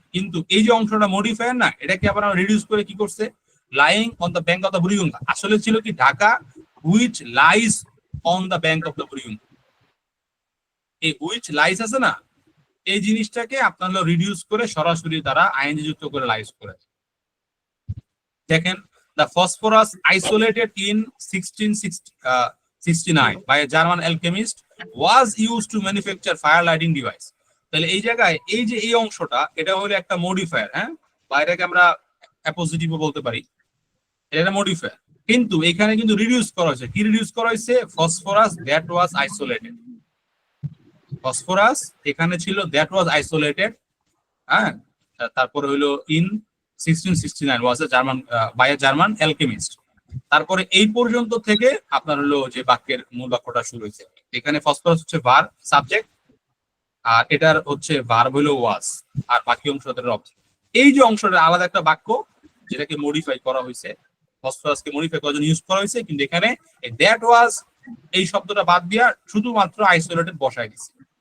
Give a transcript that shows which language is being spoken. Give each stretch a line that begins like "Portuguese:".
Bangla: কিন্তু এই যে অংশটা মডিফায়ার না, এটাকে আবার রিডিউস করে কি করছে, lying on the bank of the Buriganga. আসলে ছিল কি Dhaka which lies on the bank of the Buriganga. এই হুইচ লাইজ আছে না, এই জিনিসটাকে আপনার রিডিউস করে সরাসরি তারা আইএনজি যুক্ত করে লাইজ করে। দেখেন,
English: the phosphorus isolated in 1669 by a German alchemist was used to manufacture fire lighting device.
Bangla: তাহলে এই জায়গায় এই যে এই অংশটা, এটা হলো একটা মডিফায়ার, হ্যাঁ, বা এটাকে আমরা অ্যাপোজিটিভও বলতে পারি, এটা একটা মডিফায়ার। কিন্তু এখানে কিন্তু রিডিউস করা হয়েছে। কি রিডিউস করা হয়েছে? Phosphorus that was isolated. Phosphorus এখানে ছিল দ্যাট ওয়াজ আইসোলেটেড, হ্যাঁ। তারপরে হলো in 1669
English: was a German by a German alchemist।
Bangla: তারপরে এই পর্যন্ত থেকে আপনার হলো যে বাক্যের মূল বাক্যটা শুরু হয়েছে। এখানে ফসফরাস হচ্ছে ভার্ব, সাবজেক্ট, আর এটার হচ্ছে ভার্ব হলো ওয়াজ, আর বাকি অংশটা অবজেক্ট। এই যে অংশটা আলাদা একটা বাক্য, যেটাকে মডিফাই করা হয়েছে, ফসফরাসকে মডিফাই করার জন্য ইউজ করা হয়েছে, কিন্তু এখানে দ্যাট ওয়াজ এই শব্দটা বাদ দিয়া শুধুমাত্র আইসোলেটেড বসাই দিছে।